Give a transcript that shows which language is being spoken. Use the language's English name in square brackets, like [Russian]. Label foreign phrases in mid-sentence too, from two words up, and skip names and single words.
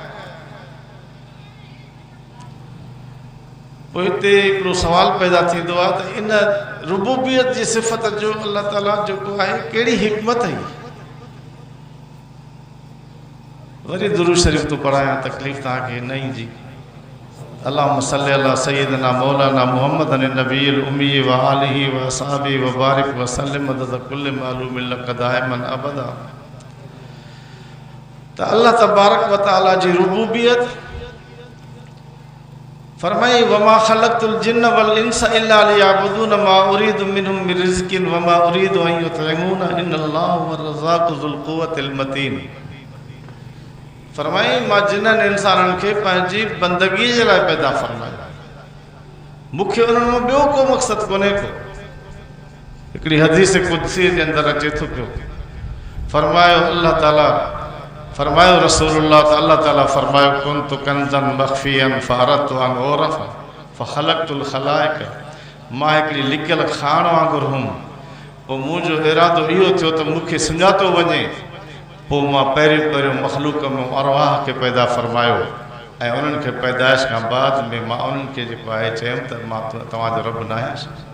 [Sindhi] पोइ हिते हिकिड़ो सवाल पैदा थींदो आहे त इन रुबूबियत जी सिफ़त जो अल्लाह ताला जेको आहे कहिड़ी हिकमत हुई? वरी दुरूद शरीफ़ तो पढ़ायां, तकलीफ़ तव्हांखे न ईंदी। [Arabic] اللهم صل على سيدنا مولانا محمد النبي الأمي وآله وأصحابه وبارك وسلم عدد كل معلوم لك دائما أبدا. [Sindhi] त अल्लाह तबारक व तआला जी रुबूबियत फरमाई, [Arabic] وما خلقت الجن والإنس إلا ليعبدون ما أريد منهم من رزق وما أريد أن يطعمون إن الله هو الرزاق ذو القوة المتين. [Sindhi] फरमाई, मां जिन्हनि इंसाननि खे पंहिंजी बंदगी जे लाइ पैदा फरमायो, मूंखे उन्हनि मां ॿियो को मक़सदु कोन्हे को। हिकिड़ी हदीस कुदसी जे अंदरि अचे थो पियो, फरमायो अल्लाह ताला, फरमायो रसूलुल्लाह त अल्लाह ताला फरमायो, [Arabic] كنت كنزا مخفيا فأردت أن أعرف فخلقت الخلائق. [Sindhi] मां हिकिड़ी लिकियल खाण वांगुरु हुउमि, पोइ मुंहिंजो इरादो इहो थियो त मूंखे सुञातो वञे, पोइ मां पहिरियों मख़लूक में अरवाह खे पैदा फरमायो ऐं उन्हनि खे पैदाइश खां बाद में मां उन्हनि खे जेको आहे चयुमि त मां तव्हांजो रब न आहियां।